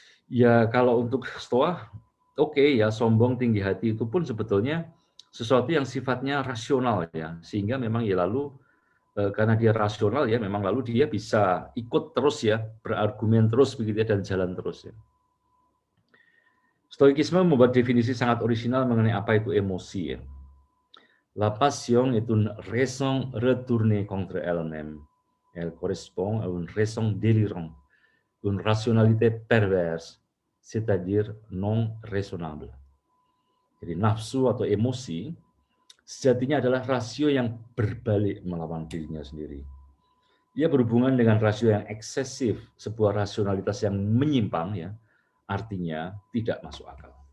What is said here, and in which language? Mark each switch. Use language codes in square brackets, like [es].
[id] Ya kalau untuk Stoa oke ya sombong tinggi hati itu pun sebetulnya sesuatu yang sifatnya rasional ya sehingga memang ya lalu karena dia rasional ya memang lalu dia bisa ikut terus ya berargumen terus begitu ya dan jalan terus ya. Stoikisme membuat definisi sangat orisinal mengenai apa itu emosi ya. [fr] La passion est une raison retournée contre elle-même. Elle correspond à une raison délirante, une rationalité perverse, c'est-à-dire non raisonnable. [id] Jadi nafsu atau emosi sejatinya adalah rasio yang berbalik melawan dirinya sendiri. Ia berhubungan dengan rasio yang eksesif, sebuah rasionalitas yang menyimpang ya, artinya tidak masuk akal.